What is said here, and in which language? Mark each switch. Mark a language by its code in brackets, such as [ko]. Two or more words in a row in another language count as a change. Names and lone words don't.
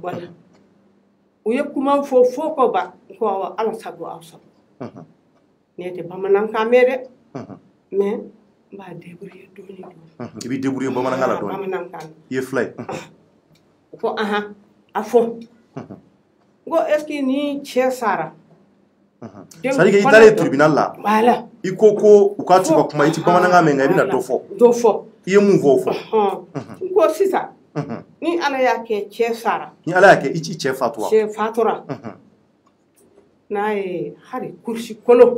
[bm] wala u ye kuma fɔ fo ko ba ko awɔ ala sago aw sago ne tɛ bamanankan mɛn dɛ mais n b'a débrouiller dɔɔni dɔɔni i b'i débrouiller bamanankan la dɔɔni bamanankan i ye fila ye ko a fɔ n ko [fr] est ce que [bm] ni cɛ sara [fr] c'est à dire que [bm] i taalen tribunal la voilà i ko u k'a t'u ka kuma i ti bamanankan mɛn nka i bɛna dɔ fɔ i ye mun fɔ o fɔ n ko sisan ni ala y'a kɛ cɛ sara ni ala y'a kɛ i cɛ fatura n'a ye hali kursi kolo